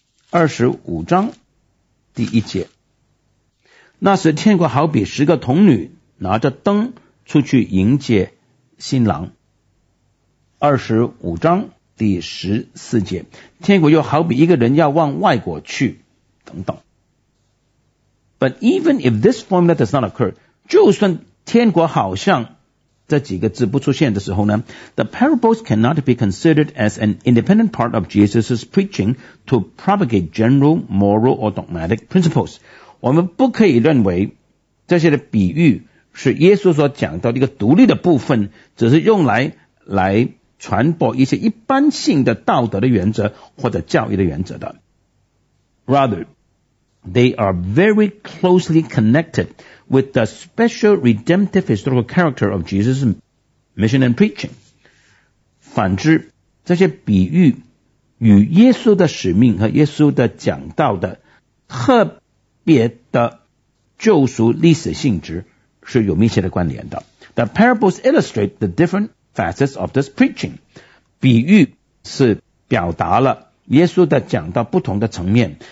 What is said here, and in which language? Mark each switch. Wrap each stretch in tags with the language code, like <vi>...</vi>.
<zh>25章第一节，那时天国好比十个童女拿着灯出去迎接新郎。 25章第14节，天国又好比一个人要往外国去等等。</zh> <en>But even if this formula does not occur,</en> <zh>就算天国好像这几个字不出现的时候呢，</zh> <en>The parables cannot be considered as an independent part of Jesus' preaching to propagate general moral or dogmatic principles.</en> <zh>我们不可以认为这些的比喻是耶稣所讲到的一个独立的部分，只是用来传播一些一般性的道德的原则或者教育的原则的。</zh> <en>Rather, they are very closely connected with the special redemptive historical character of Jesus' mission and preaching.</en> <zh>反之，这些比喻与耶稣的使命和耶稣的讲道的特别的救赎历史性质是有密切的关联的。</zh> <en>The parables illustrate the different facets of this preaching.</en> <zh>比喻是表达了耶稣的讲道不同的层面。</zh>